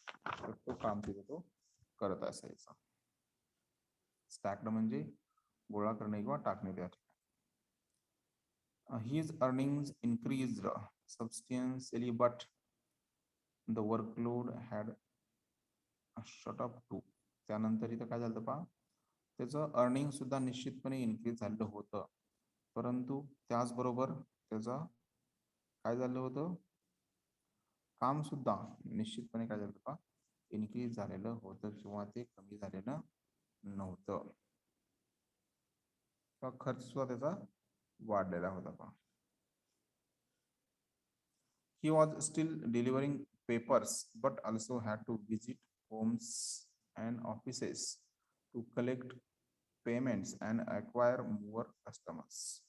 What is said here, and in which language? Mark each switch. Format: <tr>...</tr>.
<mr>तर तो काम तिथे तो करत असायचा. स्टॅक्ड म्हणजे गोळा करणे किंवा टाकणे. त्या ठिकाणी</mr> <en>his earnings increased substantially, but the workload had shut up too.</en> <mr>त्यानंतर इथं काय झालं पहा, त्याचं अर्निंग सुद्धा निश्चितपणे इन्क्रीज झालेलं होतं, परंतु त्याचबरोबर त्याचं काय झालं होतं, काम सुद्धा निश्चितपणे काय झालं पहा, इन्क्रीज झालेलं होतं किंवा ते कमी झालेलं नव्हतं. खर्च सुद्धा त्याचा वाढलेला होता पहा.</mr> <en>He was still delivering papers, but also had to visit homes and offices to collect payments and acquire more customers.</en>